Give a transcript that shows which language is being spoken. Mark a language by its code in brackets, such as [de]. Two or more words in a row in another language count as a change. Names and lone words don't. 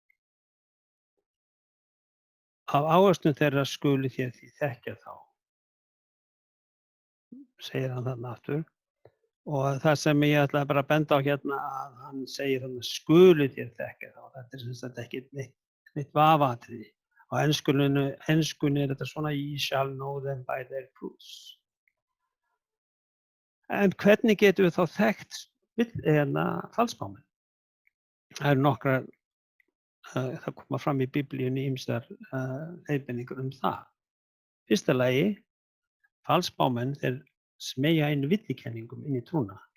[is] Af ávöxtum þeirra skuli þér því þekkja þá, segir hann þarna aftur. Og það sem ég ætla bara að benda á hérna, að hann segir þarna skuli þér þekkja þá. Þetta er sem sagt ekki neitt vafaatriði. Á enskunni er þetta svona: [en] ye shall know them by their fruits. [is] En hvernig getum við þá þekkt falsspámenn? Það eru nokkrar, það koma fram í Biblíunni ýmsar leiðbeiningar það. Fyrsta lagi, falsspámenn, þeir smeygja inn villikenningum inn í trúna.